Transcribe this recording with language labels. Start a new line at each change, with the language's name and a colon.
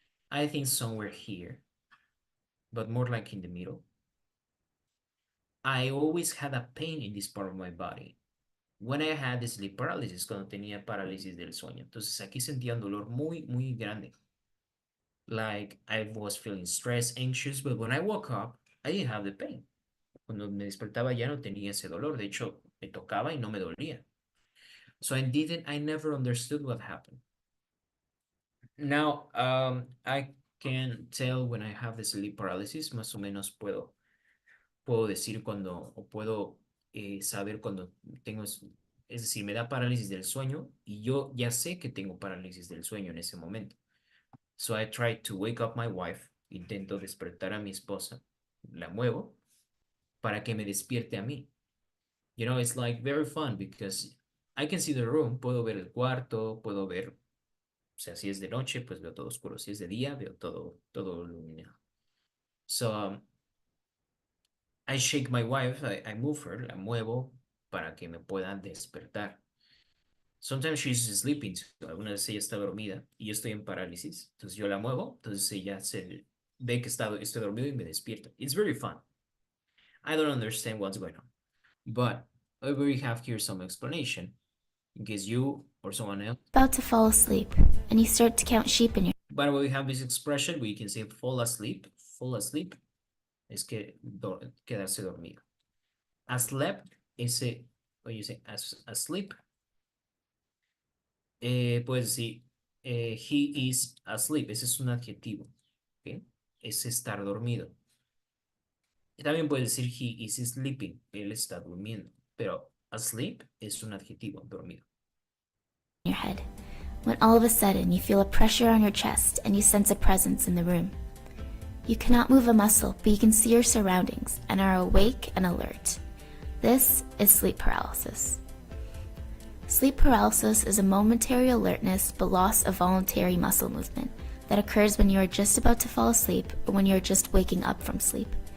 English: I think somewhere here, but more like in the middle. I always had a pain in this part of my body. When I had the sleep paralysis,
Spanish: cuando tenía parálisis del sueño. Entonces aquí sentía un dolor muy grande.
English: Like I was feeling stressed, anxious, but when I woke up, I didn't have the pain.
Spanish: Cuando me despertaba ya no tenía ese dolor. De hecho, me tocaba y no me dolía.
English: So I never understood what happened. Now, I can tell when I have the sleep paralysis,
Spanish: más o menos puedo decir cuando, o puedo saber cuando tengo, es decir, me da parálisis del sueño y yo ya sé que tengo parálisis del sueño en ese momento.
English: So I try to wake up my wife,
Spanish: intento despertar a mi esposa, la muevo para que me despierte a mí.
English: You know, it's like very fun because I can see the room,
Spanish: puedo ver el cuarto, puedo ver, o sea, si es de noche, pues veo todo oscuro, si es de día, veo todo iluminado.
English: So, I shake my wife, I move her,
Spanish: la muevo para que me pueda despertar.
English: Sometimes she's sleeping too.
Spanish: Algunas veces ella está dormida y yo estoy en parálisis. Entonces yo la muevo, entonces ella se ve que estoy dormido y me despierta.
English: It's very fun. I don't understand what's going on. But we have here some explanation in case you or someone else. About to fall asleep, and you start to count sheep in your But we have this expression, we can say fall asleep. Fall asleep
Spanish: es que quedarse dormido.
English: Aslept is when you say asleep.
Spanish: Puedes decir
English: he is asleep.
Spanish: Ese es un adjetivo. ¿Okay? Es estar dormido. Y también puedes decir
English: he is sleeping.
Spanish: Él está durmiendo. Pero asleep es un adjetivo, dormido.
English: head, when all of a sudden you feel a pressure on your chest and you sense a presence in the room. You cannot move a muscle, but you can see your surroundings and are awake and alert. This is sleep paralysis. Sleep paralysis is a momentary alertness but loss of voluntary muscle movement that occurs when you are just about to fall asleep or when you are just waking up from sleep.